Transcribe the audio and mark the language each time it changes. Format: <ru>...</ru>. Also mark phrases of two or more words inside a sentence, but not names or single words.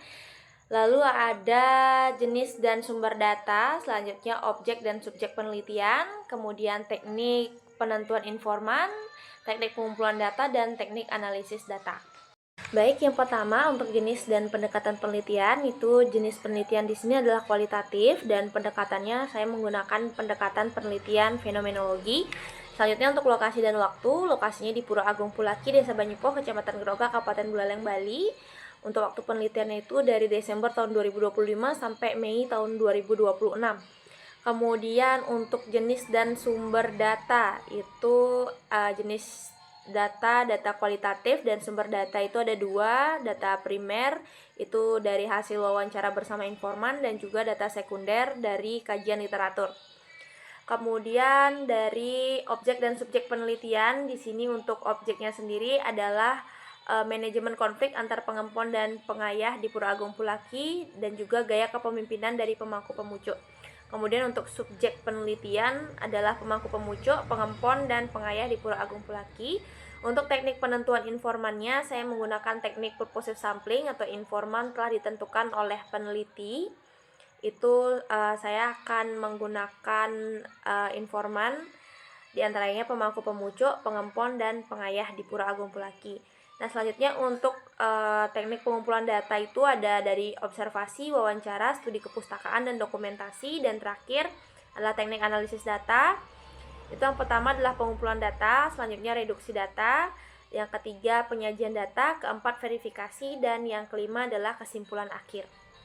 <id>Lalu ada jenis dan sumber data, selanjutnya objek dan subjek penelitian, kemudian teknik penentuan informan, teknik pengumpulan data, dan teknik analisis data. Baik, yang pertama untuk jenis dan pendekatan penelitian, itu jenis penelitian di sini adalah kualitatif dan pendekatannya saya menggunakan pendekatan penelitian fenomenologi. Selanjutnya untuk lokasi dan waktu, lokasinya di Pura Agung Pulaki, Desa Banyupo, Kecamatan Geroga, Kabupaten Buleleng, Bali. Untuk waktu penelitiannya itu dari Desember tahun 2025 sampai Mei tahun 2026. Kemudian untuk jenis dan sumber data itu jenis data kualitatif dan sumber data itu ada 2, data primer itu dari hasil wawancara bersama informan dan juga data sekunder dari kajian literatur. Kemudian dari objek dan subjek penelitian, di sini untuk objeknya sendiri adalah manajemen konflik antar pengempon dan pengayah di Pura Agung Pulaki dan juga gaya kepemimpinan dari pemangku pemucuk. Kemudian untuk subjek penelitian adalah pemangku pemucuk, pengempon, dan pengayah di Pura Agung Pulaki. Untuk teknik penentuan informannya, saya menggunakan teknik</id> <en>purposive sampling</en> <id>atau informan telah ditentukan oleh peneliti. itu saya akan menggunakan informan, diantaranya pemangku pemucuk, pengempon, dan pengayah di Pura Agung Pulaki. Nah, selanjutnya untuk teknik pengumpulan data itu ada dari observasi, wawancara, studi kepustakaan, dan dokumentasi. Dan terakhir adalah teknik analisis data. Itu yang pertama adalah pengumpulan data, selanjutnya reduksi data, yang ketiga penyajian data, keempat verifikasi, dan yang kelima adalah kesimpulan akhir.</id>